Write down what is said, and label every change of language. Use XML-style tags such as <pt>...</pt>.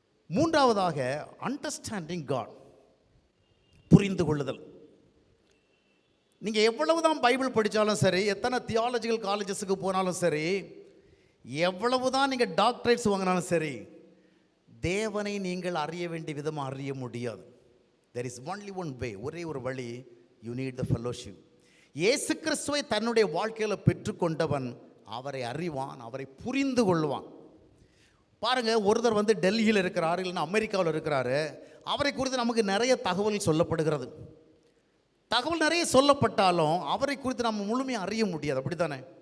<ta>மூன்றாவதாக understanding God, புரிந்து கொள்ளுதல். நீங்கள் எவ்வளவுதான் பைபிள் படித்தாலும் சரி, எத்தனை தியாலஜிக்கல் காலேஜஸுக்கு போனாலும் சரி, எவ்வளவுதான் நீங்கள் டாக்டரேட்ஸ் வாங்கினாலும் சரி, தேவனை நீங்கள் அறிய வேண்டிய விதமாக அறிய முடியாது.</ta> <en>there is only one way,</en> <ta>ஒரே ஒரு வழி.</ta> <en>you need the fellowship.</en> <ta>இயேசு கிறிஸ்துவை தன்னுடைய வாழ்க்கையில் பெற்றுக்கொண்டவன் அவரை அறிவான், அவரை புரிந்து கொள்வான். பாருங்க, ஒருத்தர் வந்து டெல்லியில் இருக்கிறார், இல்லைன்னா அமெரிக்காவில் இருக்கிறாரு. அவரை குறித்து நமக்கு நிறைய தகவல் சொல்லப்படுகிறது. தகவல் நிறைய சொல்லப்பட்டாலும் அவரை குறித்து நம்ம முழுமையாக அறிய முடியாது. அப்படி தானே?</ta>